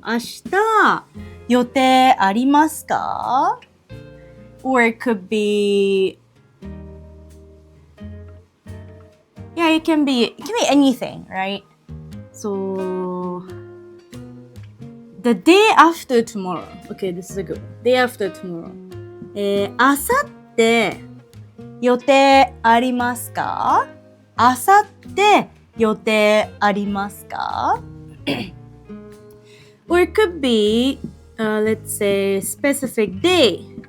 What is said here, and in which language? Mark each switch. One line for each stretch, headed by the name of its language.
Japanese: 明日予定ありますか?
English: Or it could be, yeah, it can be anything, right? So, the day after tomorrow. Okay, this is a good one. Day after tomorrow.
Japanese: あさって予定ありますか? あさって予定ありますか?
English: Or it could be, let's say, specific day.